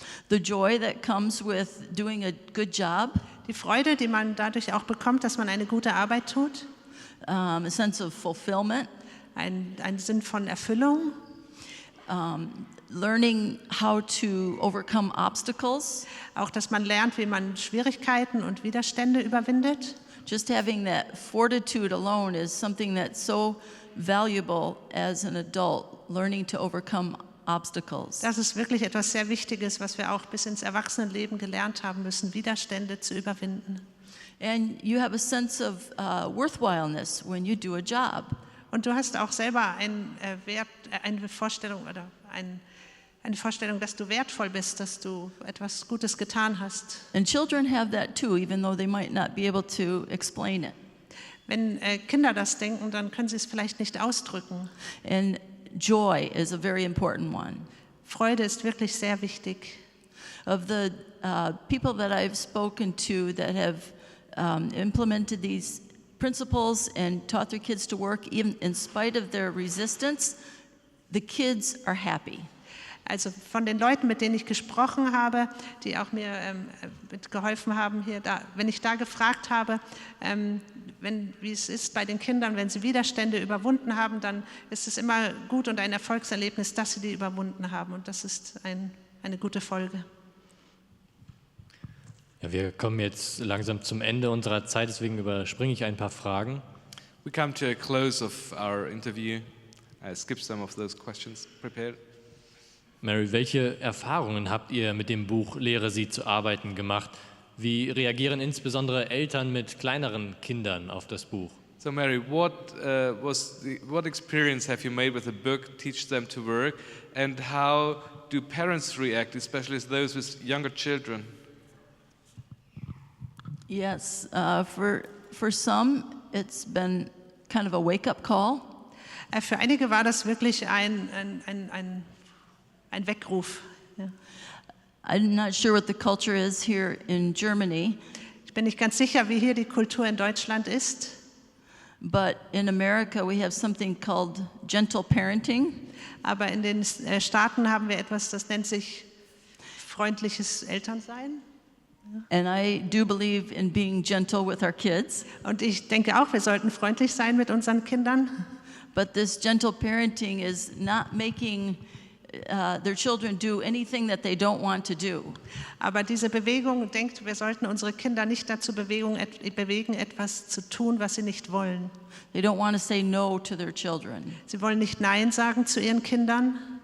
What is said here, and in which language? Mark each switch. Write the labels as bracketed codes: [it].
[en] the joy that comes with doing a good job, [de] Die Freude, die man dadurch auch bekommt, dass man eine gute Arbeit tut. [en] a sense of fulfillment, [de] Ein Sinn von Erfüllung. [en] learning how to overcome obstacles, [de] Auch, dass man lernt, wie man Schwierigkeiten und Widerstände überwindet. [en] just having that fortitude alone is something that's so valuable as an adult, learning to overcome obstacles. [de] Das ist wirklich etwas sehr Wichtiges, was wir auch bis ins Erwachsenenleben gelernt haben müssen, Widerstände zu überwinden. [en] And you have a sense of worthwhileness when you do a job. [de] Und du hast auch selber einen Wert, eine Vorstellung, dass du wertvoll bist, dass du etwas Gutes getan hast. [en] And children have that too, even though they might not be able to explain it. [de] Wenn Kinder das denken, dann können sie es vielleicht nicht ausdrücken. [en] And joy is a very important one. [de] Freude ist wirklich sehr wichtig. [en] Of the people that I've spoken to that have implemented these principles and taught their kids to work, even in spite of their resistance, the kids are happy. [de] Also von den Leuten, mit denen ich gesprochen habe, die auch mir mitgeholfen haben, wenn ich da gefragt habe, wie es ist bei den Kindern, wenn sie Widerstände überwunden haben, dann ist es immer gut und ein Erfolgserlebnis, dass sie die überwunden haben. Und das ist eine gute Folge. Ja, wir kommen jetzt langsam zum Ende unserer Zeit, deswegen überspringe ich ein paar Fragen. [en] We come to a close of our interview. I skipped some of those questions prepared. [de] Mary, welche Erfahrungen habt ihr mit dem Buch Lehre sie zu arbeiten gemacht? Wie reagieren insbesondere Eltern mit kleineren Kindern auf das Buch? [en] So Mary, what experience have you made with the book Teach Them to Work, and how do parents react, especially those with younger children? Yes, for some, it's been kind of a wake-up call. [de] Für einige war das wirklich ein Weckruf. Ja. [en] I'm not sure what the culture is here in Germany, [de] Ich bin nicht ganz sicher, wie hier die Kultur in Deutschland ist, [en] but in America we have something called gentle parenting. [de] aber in den Staaten haben wir etwas, das nennt sich freundliches Elternsein. [en] And I do believe in being gentle with our kids. [de] Und ich denke auch, wir sollten freundlich sein mit unseren Kindern. [en] But this gentle parenting is not making their children do anything that they don't want to do. [de] Aber diese Bewegung denkt, wir sollten unsere Kinder nicht dazu bewegen, etwas zu tun, was sie nicht wollen. [en] They don't want to say no to their children. [de] Sie wollen nicht Nein sagen zu ihren Kindern.